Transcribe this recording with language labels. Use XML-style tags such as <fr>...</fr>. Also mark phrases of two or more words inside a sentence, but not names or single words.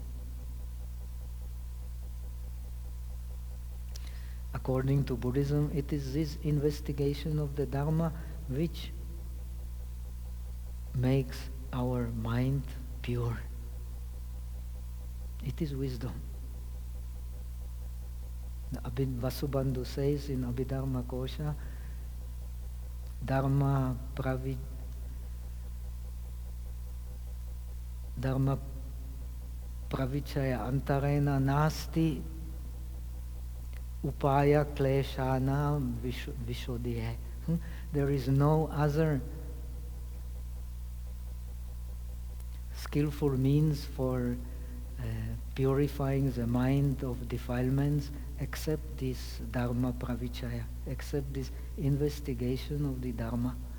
<en>According to Buddhism, it is this investigation of the Dharma which makes our mind pure. It is wisdom. Vasubandhu says in Abhidharma Kosha,</en> <sa>धर्म प्रविचय अन्तरेण नास्ति उपाय क्लेशान विशोधये.</sa> <en>There is no other skillful means for purifying the mind of defilements except this</en> <sa>धर्म प्रविचय,</sa> <en>except this investigation of the Dharma.</en>